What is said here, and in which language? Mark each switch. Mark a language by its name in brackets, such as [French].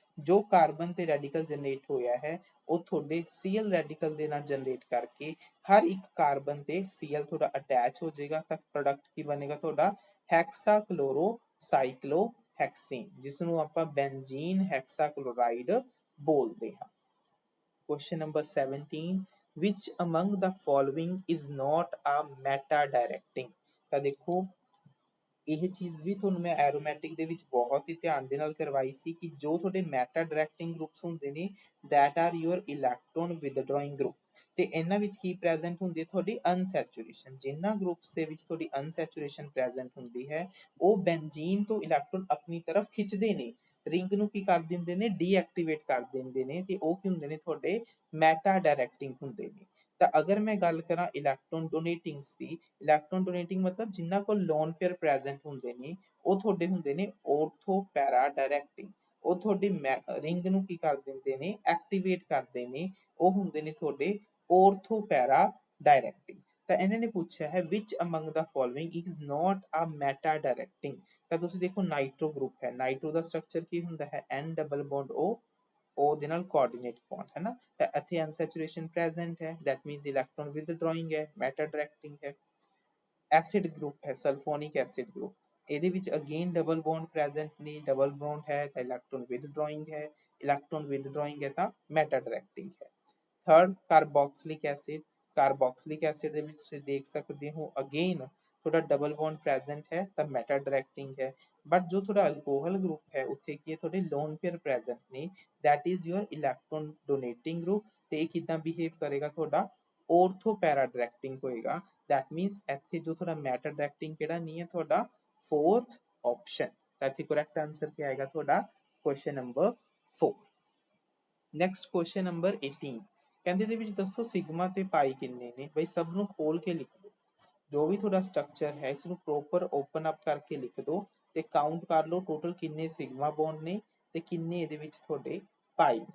[Punjabi] ਜੋ ਕਾਰਬਨ ਤੇ radical generate ਹੋਇਆ ਹੈ ਉਹ ਤੁਹਾਡੇ Cl ਰੈਡੀਕਲ ਦੇ ਨਾਲ ਜਨਰੇਟ ਕਰਕੇ ਹਰ ਇੱਕ ਕਾਰਬਨ ਤੇ Cl ਤੁਹਾਡਾ ਅਟੈਚ ਹੋ ਜਾਏਗਾ ਤਾਂ ਪ੍ਰੋਡਕਟ ਕੀ ਬਣੇਗਾ ਤੁਹਾਡਾ? ਹੈਕਸਾਕਲੋਰੋਸਾਈਕਲੋਹੈਕਸੀਨ, ਜਿਸ ਨੂੰ ਆਪਾਂ ਬੈਂਜ਼ੀਨ ਹੈਕਸਾਕਲੋਰਾਈਡ ਬੋਲਦੇ ਹਾਂ। [English] Question number 17 which among the following is not a meta directing। [Punjabi] ਤਾਂ ਦੇਖੋ ਇਹ ਚੀਜ਼ ਵੀ ਤੁਹਾਨੂੰ ਮੈਂ ਐਰੋਮੈਟਿਕ ਦੇ ਵਿੱਚ ਬਹੁਤ ਹੀ ਧਿਆਨ ਦੇ ਨਾਲ ਕਰਵਾਈ ਸੀ ਕਿ ਜੋ ਤੁਹਾਡੇ ਮੈਟਾ ਡਾਇਰੈਕਟਿੰਗ ਗਰੁੱਪਸ ਹੁੰਦੇ ਨੇ [English] that are your electron withdrawing group, [Punjabi] ਤੇ ਇਹਨਾਂ ਵਿੱਚ ਕੀ ਪ੍ਰੈਜ਼ੈਂਟ ਹੁੰਦੀ ਹੈ? ਤੁਹਾਡੀ ਅਨਸੈਚੁਰੇਸ਼ਨ। ਜਿਨ੍ਹਾਂ ਗਰੁੱਪਸ ਦੇ ਵਿੱਚ ਤੁਹਾਡੀ ਅਨਸੈਚੁਰੇਸ਼ਨ ਪ੍ਰੈਜ਼ੈਂਟ ਹੁੰਦੀ ਹੈ ਉਹ ਬੈਂਜ਼ੀਨ ਤੋਂ ਇਲੈਕਟ੍ਰੋਨ ਆਪਣੀ ਤਰਫ ਖਿੱਚਦੇ ਨੇ, ਰਿੰਗ ਨੂੰ ਕੀ ਕਰ ਦਿੰਦੇ ਨੇ? ਡੀਐਕਟੀਵੇਟ ਕਰ ਦਿੰਦੇ ਨੇ, ਤੇ ਉਹ ਕੀ ਹੁੰਦੇ ਨੇ? ਤੁਹਾਡੇ ਮੈਟਾ ਡਾਇਰੈਕਟਿੰਗ ਹੁੰਦੇ ਨੇ। ਤਾਂ ਅਗਰ ਮੈਂ ਗੱਲ ਕਰਾਂ ਇਲੈਕਟ੍ਰੋਨ ਡੋਨੇਟਿੰਗਸ ਦੀ, ਇਲੈਕਟ੍ਰੋਨ ਡੋਨੇਟਿੰਗ ਮਤਲਬ ਜਿਨ੍ਹਾਂ ਕੋਲ ਲੋਨ ਪੇਅਰ ਪ੍ਰੈਜ਼ੈਂਟ ਹੁੰਦੇ ਨੇ ਉਹ ਤੁਹਾਡੇ ਹੁੰਦੇ ਨੇ ਔਰਥੋ ਪੈਰਾ ਡਾਇਰੈਕਟਿੰਗ। ਉਹ ਤੁਹਾਡੀ ਰਿੰਗ ਨੂੰ ਕੀ ਕਰ ਦਿੰਦੇ ਨੇ? ਐਕਟੀਵੇਟ ਕਰਦੇ ਨੇ, ਉਹ ਹੁੰਦੇ ਨੇ ਤੁਹਾਡੇ ਔਰਥੋ ਪੈਰਾ ਡਾਇਰੈਕਟਿੰਗ। ਤਾਂ ਇਹਨਾਂ ਨੇ ਪੁੱਛਿਆ ਹੈ [English] which among the following is not a meta directing। [Punjabi] ਤਾਂ ਤੁਸੀਂ ਦੇਖੋ ਨਾਈਟ੍ਰੋ ਗਰੁੱਪ ਹੈ, ਨਾਈਟ੍ਰੋ ਦਾ ਸਟਰਕਚਰ ਕੀ ਹੁੰਦਾ ਹੈ? N ਡਬਲ ਬੌਂਡ O ਦੇ ਨਾਲ ਕੋਆਰਡੀਨੇਟ ਬੌਂਡ ਹੈ ਨਾ। ਤਾਂ ਇੱਥੇ ਅਨਸੈਚੁਰੇਸ਼ਨ ਪ੍ਰੈਜ਼ੈਂਟ ਹੈ, [English] that means [Punjabi] ਇਲੈਕਟ੍ਰੋਨ ਵਿਦਡਰਾਇੰਗ ਹੈ, ਮੈਟਾ ਡਾਇਰੈਕਟਿੰਗ ਹੈ। ਐਸਿਡ ਗਰੁੱਪ ਹੈ, ਸਲਫੋਨਿਕ ਐਸਿਡ ਗਰੁੱਪ, ਇਹਦੇ ਵਿੱਚ ਅਗੇਨ ਡਬਲ ਬੌਂਡ ਪ੍ਰੈਜ਼ੈਂਟ ਨੇ, ਡਬਲ ਬੌਂਡ ਹੈ ਤਾਂ ਇਲੈਕਟ੍ਰੋਨ ਵਿਦਡਰਾਇੰਗ ਹੈ, ਇਲੈਕਟ੍ਰੋਨ ਵਿਦਡਰਾਇੰਗ ਹੈ ਤਾਂ ਮੈਟਾ ਡਾਇਰੈਕਟਿੰਗ ਹੈ। ਥਰਡ ਕਾਰਬੋਕਸਿਲਿਕ ਐਸਿਡ, ਕਾਰਬੋਕਸਿਲਿਕ ਐਸਿਡ ਦੇ ਵਿੱਚ ਤੁਸੀਂ ਦੇਖ ਸਕਦੇ ਹੋ ਅਗੇਨ ਤੁਹਾਡਾ ਡਬਲ ਬੌਂਡ ਪ੍ਰੈਜ਼ੈਂਟ ਹੈ ਤਾਂ ਮੈਟਾ ਡਾਇਰੈਕਟਿੰਗ ਹੈ। ਬਟ ਜੋ ਤੁਹਾਡਾ ਅਲਕੋਹਲ ਗਰੁੱਪ ਹੈ ਉੱਥੇ ਕੀ ਹੈ? ਤੁਹਾਡੇ ਲੋਨ ਪੇਅਰ ਪ੍ਰੈਜ਼ੈਂਟ ਨੇ, [English] that is your electron donating group, [Punjabi] ਤੇ ਇਹ ਕਿੱਦਾਂ ਬਿਹੇਵ ਕਰੇਗਾ? ਤੁਹਾਡਾ ਔਰਥੋ ਪੈਰਾ ਡਾਇਰੈਕਟਿੰਗ ਹੋਏਗਾ। [English] that means [Punjabi] ਇੱਥੇ ਜੋ ਤੁਹਾਡਾ ਮੈਟਾ ਡਾਇਰੈਕਟਿੰਗ ਕਿਹੜਾ ਨਹੀਂ ਹੈ? ਤੁਹਾਡਾ [English] fourth option। [Punjabi] ਤਾਂ ਇੱਥੇ correct answer ਕੀ ਆਏਗਾ ਤੁਹਾਡਾ? question number 4। [English] next question number 18 [Punjabi] ਕਹਿੰਦੇ ਦੇ ਵਿੱਚ ਦੱਸੋ ਸਿਗਮਾ ਤੇ ਪਾਈ ਕਿੰਨੇ ਨੇ? ਬਈ ਸਭ ਨੂੰ ਖੋਲ ਕੇ ਲਿਖ ਦਿਓ, ਜੋ ਵੀ ਤੁਹਾਡਾ ਸਟਰਕਚਰ ਹੈ ਇਸ ਨੂੰ ਪ੍ਰੋਪਰ ਓਪਨ ਅਪ ਕਰਕੇ ਲਿਖ ਦਿਓ ਤੇ ਕਾਊਂਟ ਕਰ ਲਓ ਟੋਟਲ ਕਿੰਨੇ ਸਿਗਮਾ ਬੌਂਡ ਨੇ ਤੇ ਕਿੰਨੇ ਇਹਦੇ ਵਿੱਚ ਤੁਹਾਡੇ ਪਾਈ।